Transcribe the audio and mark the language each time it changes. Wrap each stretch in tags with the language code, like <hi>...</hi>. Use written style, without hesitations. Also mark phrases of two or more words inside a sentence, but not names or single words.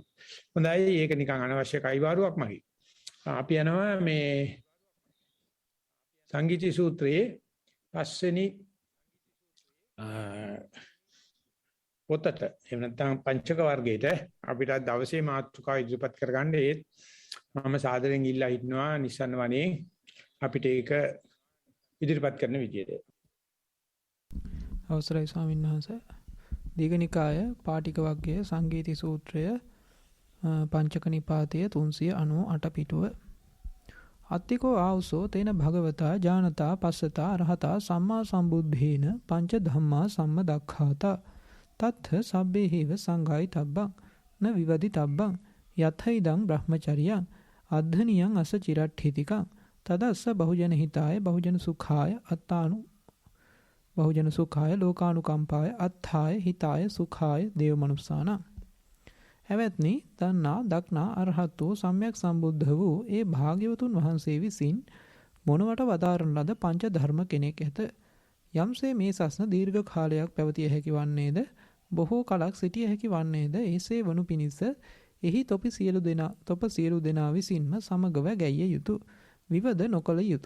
<si>හොඳයි ඒක නිකන් අනවශ්‍ය කයිවාරුවක් මගේ. අපි යනවා මේ සංගීති සූත්‍රයේ පස්වෙනි පොතට එහෙම නැත්නම් පංචක වර්ගයට අපිට දවසේ මාතෘකාව ඉදිරිපත් කරගන්න ඒත් මම සාදරයෙන් ඉල්ලා හිටනවා නිසන්න වනේ අපිට ඒක ඉදිරිපත් කරන විදියට. අවසරයි ස්වාමීන් වහන්සේ. දීඝනිකාය පාටික වර්ගයේ සංගීති සූත්‍රය පංචක නිපාතය 398 පිටුව.</si> <pi>අත්තිකෝ ආවුසෝ තේන භගවතා ජානතා පස්සතා අරහතා සම්මා සම්බුද්ධේන පංච ධම්මා සම්මදක්ඛාතා තත්ථ සබ්බේහිව සංඝායි තබ්බං න විවදි තබ්බං යතයිදං බ්‍රහ්මචරියං අද්ධනියං අස චිරට්ඨිතිකං තදස්ස බහුජන හිතාය බහුජන සුඛාය අත්තානු බහුජන සුඛාය ලෝකානුකම්පාය අත්ථාය හිතාය සුඛාය දේව මනුස්සාන.</pi> <si>හැවැත්නි දන්නා දක්නා අරහත්ෝ සම්්‍යක් සම්බුද්ධ වූ ඒ භාග්‍යවතුන් වහන්සේ විසින් මොනවට වදාරන ලද පංච ධර්ම කෙනෙක් ඇත. යම්සේ මේ සස්න දීර්ඝ කාලයක් පැවතිය හැකි වන්නේද බොහෝ කලක් සිටිය හැකි වන්නේද එසේ වනු පිණිස එහි තොප සියලු දෙනා විසින්ම සමගව ගැයිය යුතු විවද නොකළ යුතු.</si>